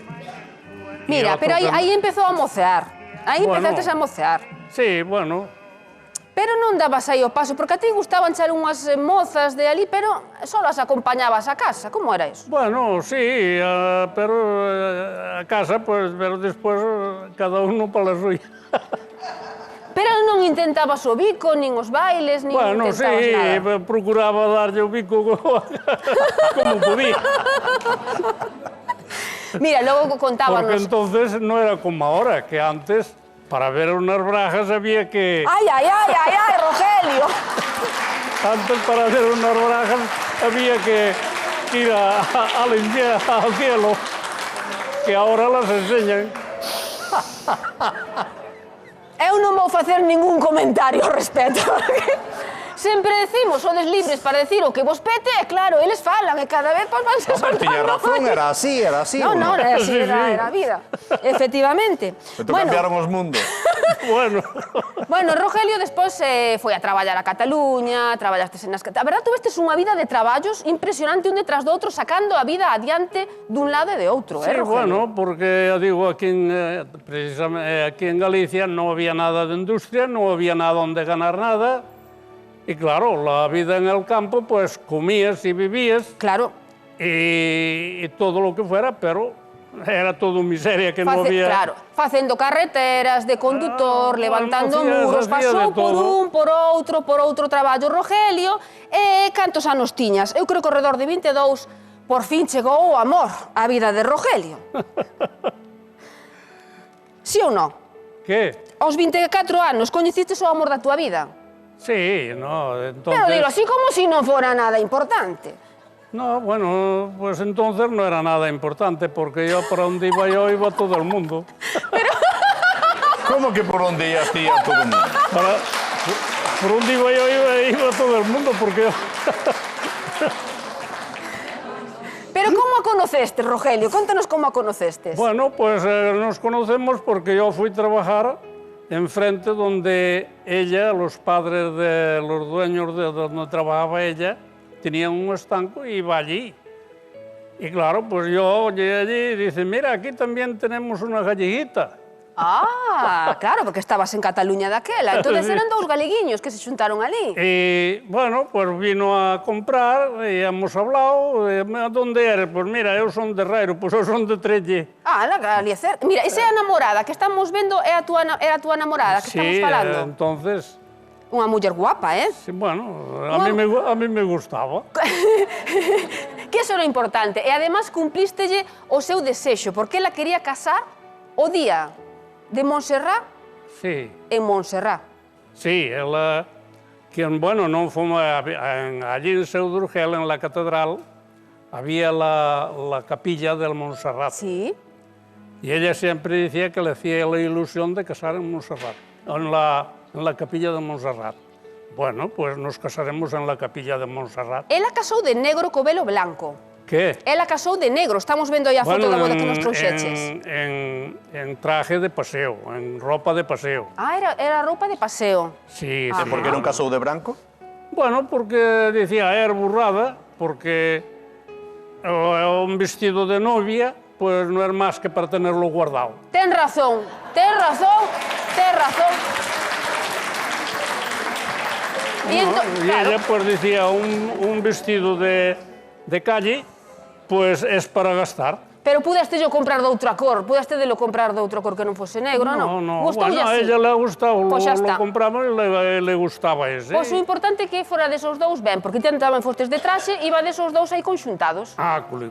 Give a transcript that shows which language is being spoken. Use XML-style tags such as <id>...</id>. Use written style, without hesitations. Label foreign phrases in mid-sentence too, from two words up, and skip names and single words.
<gl>Mira, pero aí empezou a mocear. Aí</gl> <es>Bueno.</es> <gl>empezaste a mocear.</gl> <es>Sí, bueno,</es> <gl>Pero non dabas aí o paso, porque a ti gustaban ser unhas mozas de ali, pero só as acompañabas a casa. Como era iso?</gl> <es>bueno, sí, pero a casa, pues, pero después cada uno para la suya.</es> <gl>Pero non intentabas o bico, nin os bailes, nin</gl> <es>Bueno, sí,</es> <gl>intentabas nada.</gl> <es>procuraba darle</es> <gl>o bico</gl> <es>como podía.</es> <gl>Mira, logo Porque contábanos...</gl> <es>entonces no era como ahora, que antes, para ver unas brajas había que...</es> <gl>Ai, Rogelio!</gl> <es>Antes, para ver unas brajas, había que ir al cielo, que ahora las enseñan.</es> <gl>Eu non vou facer ningún comentario ao respecto. Sempre decimos, sodes libres para decir o que vos pete, e claro, eles falan, e cada vez van se Hombre, tiña razón, era así,</gl> <es>No, ¿no? era así, Sí, era sí.</es> <gl>a vida. Efectivamente. Pero cambiaron os mundos.</gl> <es>Bueno,</es> <gl>Rogelio despois foi a traballar a Cataluña, traballastes en as... A verdad, tuvestes unha vida de traballos impresionante un detrás do outro, sacando a vida adiante dun lado e de outro, sí, Rogelio?</gl> <es>bueno, porque ya digo, precisamente aquí en Galicia no había nada de industria, no había nada donde ganar nada. Y claro, la vida en el campo, pues comías y vivías Claro. y todo lo que fuera, pero era todo miseria que no había.</es> <gl>Claro, facendo carreteras de condutor, levantando</gl> <es>bueno,</es> <gl>muros,</gl> <es>hacía</es> <gl>pasou de por todo. un, por outro traballo Rogelio. E cantos anos tiñas? Eu creo que ao redor de 22 por fin chegou o amor á vida de Rogelio. Sí ou non?</gl> <es>¿Qué?</es> <gl>Aos 24 anos coñecistes o amor da túa vida?</gl> <es>Sí, no, entonces...</es> <gl>Pero dilo así como si non fora nada importante.</gl> <es>No, bueno, pues entonces no era nada importante, porque yo para donde iba yo iba todo el mundo.</es> <gl>¿Cómo que por onde ibas ti a todo o mundo?</gl> <es>Por donde iba yo iba todo el mundo, porque...</es> <gl>Pero como a conocestes, Rogelio? Contanos como a conocestes.</gl> <es>Bueno, pues nos conocemos porque yo fui a trabajar enfrente donde ella, los padres de los dueños de donde trabajaba ella, tenían un estanco y iba allí. Y claro, pues yo llegué allí y dice, mira, aquí también tenemos una galliguita.</es> <gl>Ah, claro, porque estabas en Cataluña daquela.</gl> <es>Entonces Sí.</es> <gl>eran dous galeguiños que se xuntaron ali.</gl> <es>Y bueno, pues vino a comprar y hemos hablado. ¿Dónde eres? Pues mira, yo son de Rairo, pues yo son de Trelle. Ah, la Galiecer.</es> <gl>Mira, esa é a namorada que estamos vendo, era a túa namorada que estamos</gl> <es>Sí,</es> <gl>falando.</gl> <es>entonces,</es> <gl>Unha muller guapa,</gl> <es>sí, bueno, a mí me gustaba. Que eso era importante.</es> <gl>E además cumplístelle o seu desexo, porque ela quería casar o día de Montserrat</gl> <es>Sí.</es> <gl>en Montserrat.</gl> <es>Sí, bueno, no fue allí en Seu d'Urgell, en la catedral, había la capilla del Montserrat. Sí. Y ella siempre decía que le hacía la ilusión de casar en Montserrat, en la capilla de Montserrat. Bueno, pues nos casaremos en la capilla de Montserrat.</es> <gl>Ela casou de negro co velo blanco.</gl> <es>¿Qué?</es> <gl>Ela casou de negro. Estamos vendo aí a foto da boda que nos trouxeches.</gl> <es>En traje de paseo, en ropa de paseo.</es> <gl>Ah, era roupa de paseo.</gl> <es>Sí,</es> <gl>Ah.</gl> <es>sí.</es> <gl>Por que non casou de branco?</gl> <es>Bueno, porque decía, era burrada, porque un vestido de novia, pues no es más que para tenerlo guardado.</es> <gl>Ten razón, ten razón, ten razón.</gl> <es>Y ella pues decía, un vestido de calle</es> <gl>Pois é para gastar. Pero pudestelo comprar de outra cor, pudestelo comprar de outra cor que non fose negro, non?</gl> <es>No, bueno, a ella le gustaba,</es> <gl>Pois xa</gl> <es>lo</es> <gl>está.</gl> <es>compramos e le gustaba ese.</es> <gl>Pois o importante é que fora desos dous ben, porque ti tamén fostes de traxe e iba desos dous aí conxuntados. Ah, culico.</gl>